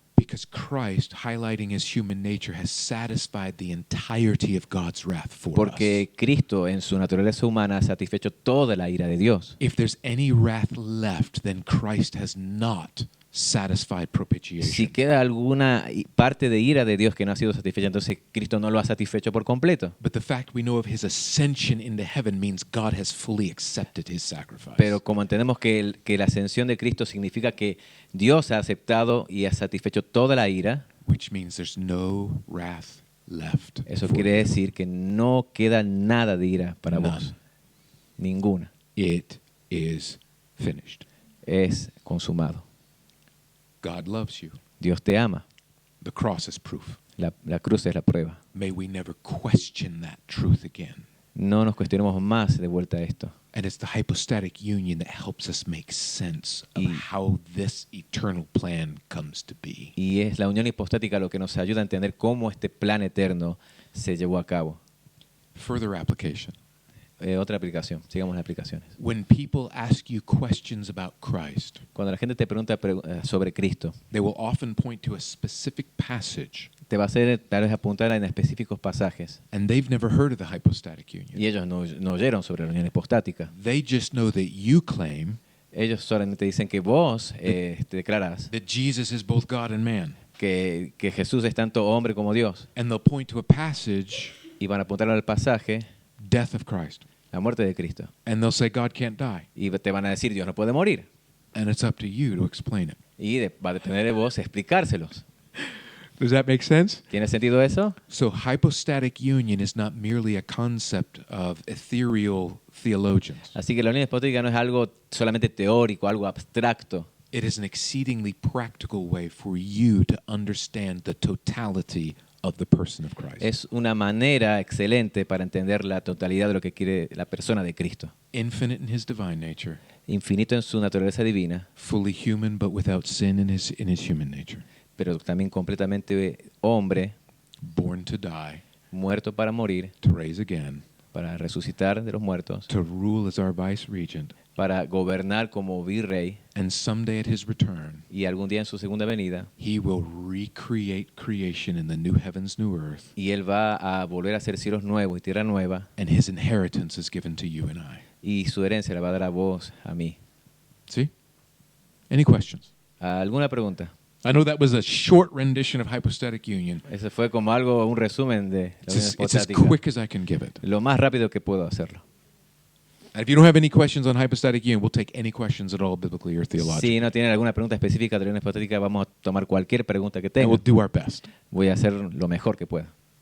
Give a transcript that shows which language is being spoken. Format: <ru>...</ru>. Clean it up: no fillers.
<en>Because Christ, highlighting his human nature, has satisfied the entirety of God's wrath for us.</en> <es>porque Cristo en su naturaleza humana ha satisfecho toda la ira de Dios.</es> <en>If there's any wrath left, then Christ has not satisfied</en> <es>Si</es> <en>propitiation.</en> <es>queda alguna parte de ira de Dios que no ha sido satisfecha, entonces Cristo no lo ha satisfecho por completo.</es> <en>But the fact we know of his ascension into heaven means God has fully accepted his sacrifice.</en> <es>Pero como entendemos que la ascensión de Cristo significa que Dios ha aceptado y ha satisfecho toda la ira,</es> <en>Which means there's no wrath left.</en> <es>eso</es> <en>for</en> <es>quiere</es> <en>you.</en> <es>decir que no queda nada de ira para</es> <en>None.</en> <es>vos. Ninguna.</es> <en>It is finished.</en> <es>Es consumado.</es> <en>God loves you.</en> <es>Dios te ama.</es> <en>The cross is proof.</en> <es>La cruz es la prueba.</es> <en>May we never question that truth again.</en> <es>No nos cuestionemos más de vuelta a esto.</es> <en>And it's the hypostatic union that helps us make sense of</en> <es>Y-</es> <en>how this eternal plan comes to be.</en> <es>Y es la unión hipostática lo que nos ayuda a entender cómo este plan eterno se llevó a cabo.</es> <en>Further application.</en> <es>Otra aplicación. Sigamos las aplicaciones.</es> <en>When people ask you questions about Christ,</en> <es>Cuando la gente te pregunta sobre Cristo,</es> <en>they will often point to a specific passage,</en> <es>te va a hacer tal vez apuntar en específicos pasajes.</es> <en>and they've never heard of the hypostatic union.</en> <es>Y ellos no oyeron sobre la unión hipostática.</es> <en>They just know that you claim</en> <es>Ellos solamente dicen que vos te declarás</es> <en>that Jesus is both God and man.</en> <es>que Jesús es tanto hombre como Dios.</es> <en>And they'll point to a passage,</en> <es>Y van a apuntar al pasaje,</es> <en>death of Christ.</en> <es>la muerte de Cristo.</es> <en>And they'll say God can't die.</en> <es>Y te van a decir, Dios no puede morir.</es> <en>and it's up to you to explain it.</en> <es>Y va a depender de vos explicárselos.</es> <en>Does that make sense?</en> <es>¿Tiene sentido eso?</es> <en>So hypostatic union is not merely a concept of ethereal theologians.</en> <es>Así que la unión hipostática no es algo solamente teórico, algo abstracto.</es> <en>It is an exceedingly practical way for you to understand the totality of the person of Christ.</en> <es>Es una manera excelente para entender la totalidad de lo que quiere la persona de Cristo.</es> <en>Infinite in his divine nature,</en> <es>Infinito en su naturaleza divina,</es> <en>fully human but without sin in his human nature.</en> <es>pero también completamente hombre,</es> <en>Born to die,</en> <es>muerto para morir,</es> <en>to raise again,</en> <es>para resucitar de los muertos,</es> <en>to rule as our vice regent,</en> <es>para gobernar como virrey,</es> <en>and someday at his return,</en> <es>y algún día en su segunda venida,</es> <en>he will recreate creation in the new heavens, new earth,</en> <es>y él va a volver a hacer cielos nuevos y tierra nueva,</es> <en>and his inheritance is given to you and I.</en> <es>y su herencia la va a dar a vos, a mí.</es> <en>See? Any questions?</en> <es>¿Alguna pregunta?</es> <en>I know that was a short rendition of hypostatic union.</en> <es>Ese fue como algo, un resumen de la unión</es> <en>It's as</en> <es>hipostática.</es> <en>quick as I can give it.</en> <es>Lo más rápido que puedo hacerlo.</es> <en>And if you don't have any questions on hypostatic union, we'll take any questions at all biblically or theologically.</en> <es>Si no tienen alguna pregunta específica de la unión hipostática, vamos a tomar cualquier pregunta que</es> <en>And we'll</en> <es>tengan.</es> <en>do our best.</en> <es>Voy a hacer lo mejor que pueda.</es>